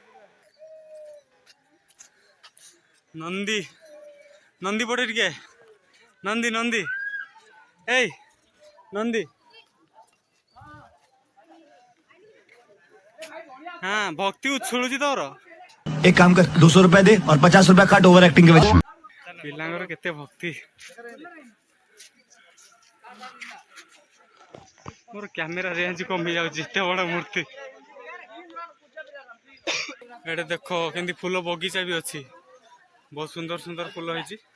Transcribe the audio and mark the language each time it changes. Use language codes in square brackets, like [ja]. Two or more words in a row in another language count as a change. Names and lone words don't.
[or] ନନ୍ଦୀ ନନ୍ଦୀ ପଟେ ଟିକେ ନନ୍ଦୀ ନନ୍ଦୀ ଏଇ ନନ୍ଦୀ ହଁ ଭକ୍ତି ଉଛୁଳୁଛି ତୋର। [hi] एक काम कर 200 रुपए दे और 50 रुपए काट [en] over acting [hi] के वजह। [or] ପିଲାଙ୍କର କେତେ ଭକ୍ତି। ମୋର [en] camera range [or] କମି ଯାଉଛି ଏତେ ବଡ ମୂର୍ତ୍ତି। ଏଠି ଦେଖ କେମିତି ଫୁଲ ବଗିଚା ବି ଅଛି, ବହୁତ ସୁନ୍ଦର ସୁନ୍ଦର ଫୁଲ ହେଇଛି।